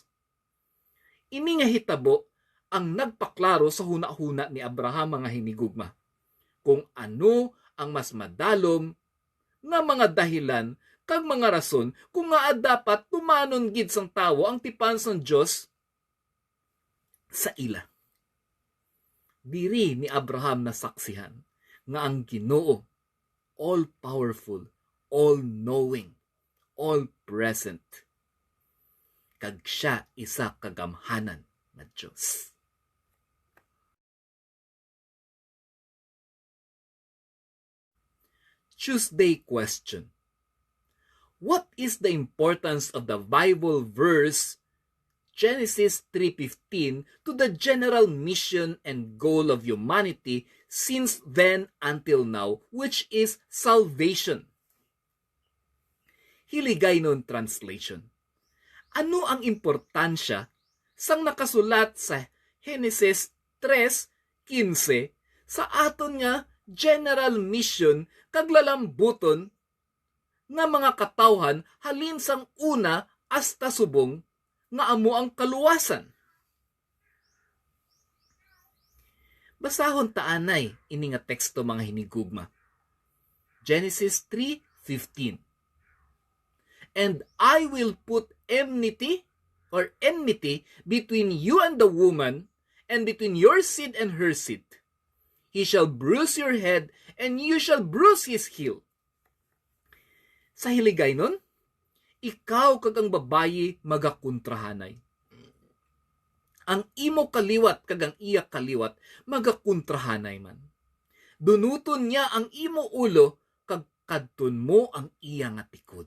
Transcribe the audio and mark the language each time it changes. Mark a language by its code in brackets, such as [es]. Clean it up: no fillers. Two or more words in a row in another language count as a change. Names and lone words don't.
[hil] Ini nga hitabo ang nagpaklaro sa huna-huna ni Abraham mga hinigugma kung ano ang mas madalom nga mga dahilan kag mga rason kung nga dapat tumanon gid sang tawo ang tipan sang Dios sa ila. Diri ni Abraham nasaksihan nga ang Ginoo [en] all-powerful, all-knowing, all-present. [hil] Kag siya isa kagamhanan na Diyos. [en] Tuesday question. What is the importance of the Bible verse Genesis 3:15 to the general mission and goal of humanity since then until now, which is salvation? Hiligaynon translation. [hil] Ano ang importansya sang nakasulat sa Genesis 3:15 sa aton nga [en] general mission [hil] kag lalambuton nga mga katawhan halin sang una hasta subong nga amo ang kaluwasan? Basahon taanay ini nga teksto mga hinigugma. Genesis 3:15. [en] And I will put enmity between you and the woman, and between your seed and her seed. He shall bruise your head, and you shall bruise his heel. [hil] Sa hiligaynon, ikaw kag ang babayi magakontrahanay. Ang imo kaliwat kag ang iya kaliwat magakontrahanay man. Dunuton niya ang imo ulo kag kadton mo ang iya nga tikod.